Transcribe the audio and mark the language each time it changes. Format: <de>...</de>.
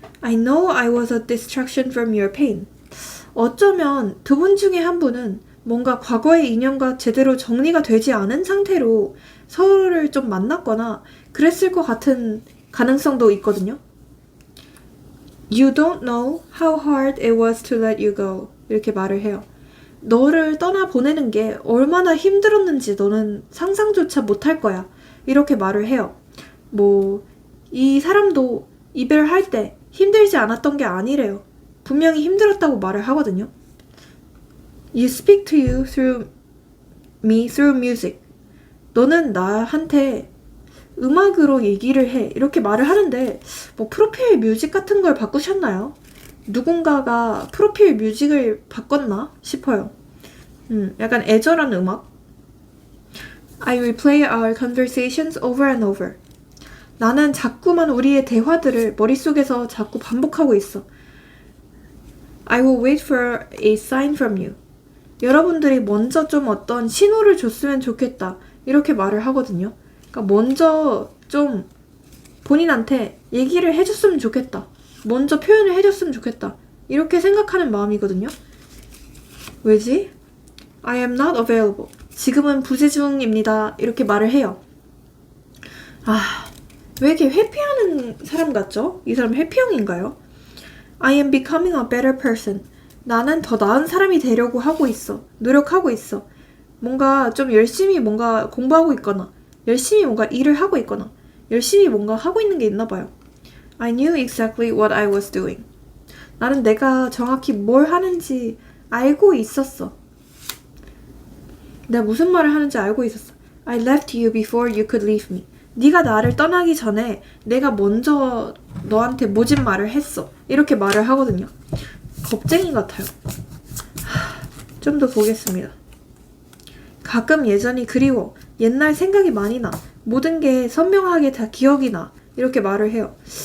<en>I know I was a distraction from your pain.</en> <ko>어쩌면 두 분 중에 한 분은 뭔가 과거의 인연과 제대로 정리가 되지 않은 상태로 서로를 좀 만났거나 그랬을 것 같은 가능성도 있거든요.</ko> <en>You don't know how hard it was to let you go.</en> <ko>이렇게 말을 해요. 너를 떠나보내는 게 얼마나 힘들었는지 너는 상상조차 못할 거야. 이렇게 말을 해요. 이 사람도 이별할 때 힘들지 않았던 게 아니래요. 분명히 힘들었다고 말을 하거든요.</ko> <en>You speak to you through me through music.</en> <ko>너는 나한테 음악으로 얘기를 해. 이렇게 말을 하는데 프로필 뮤직 같은 걸 바꾸셨나요? 누군가가 프로필 뮤직을 바꿨나 싶어요. 약간 애절한 음악.</ko> <en>I replay our conversations over and over.</en> <ko>나는 자꾸만 우리의 대화들을 머릿속에서 자꾸 반복하고 있어.</ko> <en>I will wait for a sign from you.</en> <ko>여러분들이 먼저 좀 어떤 신호를 줬으면 좋겠다. 이렇게 말을 하거든요. 그러니까 먼저 좀 본인한테 얘기를 해줬으면 좋겠다. 먼저 표현을 해줬으면 좋겠다. 이렇게 생각하는 마음이거든요. 왜지?</ko> <en>I am not available.</en> <ko>지금은 부재 중입니다. 이렇게 말을 해요. 왜 이렇게 회피하는 사람 같죠? 이 사람 회피형인가요?</ko> <en>I am becoming a better person.</en> <ko>나는 더 나은 사람이 되려고 하고 있어. 노력하고 있어. 뭔가 좀 열심히 뭔가 공부하고 있거나 열심히 뭔가 일을 하고 있거나 열심히 뭔가 하고 있는 게 있나 봐요.</ko> <en>I knew exactly what I was doing.</en> <ko>나는 내가 정확히 뭘 하는지 알고 있었어. 내가 무슨 말을 하는지 알고 있었어.</ko> <en>I left you before you could leave me.</en> <ko>네가 나를 떠나기 전에 내가 먼저 너한테 모진 말을 했어. 이렇게 말을 하거든요. 겁쟁이 같아요. 좀 더 보겠습니다. 가끔 예전이 그리워. 옛날 생각이 많이 나. 모든 게 선명하게 다 기억이 나. 이렇게 말을 해요.</ko>